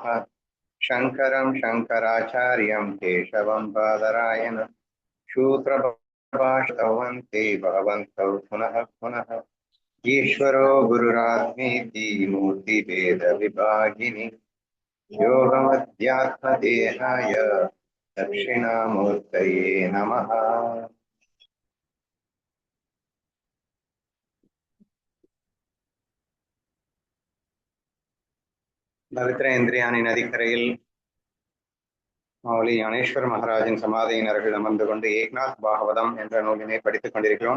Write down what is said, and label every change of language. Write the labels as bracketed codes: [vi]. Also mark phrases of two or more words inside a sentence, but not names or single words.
[sa] शङ्करं शङ्कराचार्यं केशवं बादरायण शूद्रभाषवन्ते भगवन्तौ पुनः पुनः। ईश्वरो गुरुरात्मेति मूर्तिभेदविभागिनि योगमध्यात्मदेहाय दक्षिणामूर्तये नमः। [ta] பவித்ரேந்திரியானின் நதிக்கரையில் மௌலி ஞானேஸ்வர் மகாராஜின் சமாதியின் அருகில் அமர்ந்து கொண்டு ஏக்நாத் பாகவதம் என்ற நூலினை படித்துக் கொண்டிருக்கிறோம்.